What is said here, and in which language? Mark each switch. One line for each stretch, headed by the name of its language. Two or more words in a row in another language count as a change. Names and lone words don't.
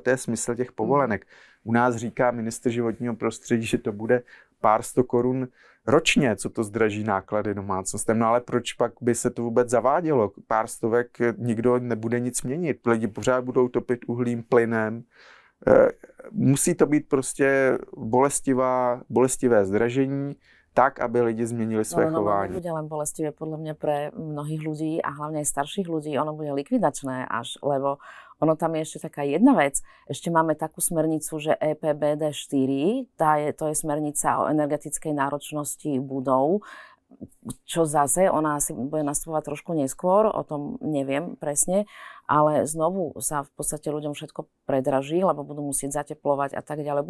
Czech: To je smysl těch povolenek. U nás říká ministr životního prostředí, že to bude pár 100 korun ročně, co to zdraží náklady domácnostem. No ale proč pak by se to vůbec zavádělo? Pár stovek nikdo nebude nic měnit. Lidi pořád budou topit uhlím, plynem. Musí to být prostě bolestivé zdražení, tak, aby lidi zmenili svoje chování.
Slovak: Bude len bolestivé podľa mňa pre mnohých ľudí a hlavne aj starších ľudí. Ono bude likvidačné až, lebo ono tam je ešte taká jedna vec. Ešte máme takú smernicu, že EPBD 4, to je smernica o energetickej náročnosti budov, čo zase, ona asi bude nastupovať trošku neskôr, o tom neviem presne, ale znovu sa v podstate ľuďom všetko predraží, lebo budú musieť zateplovať a tak ďalej.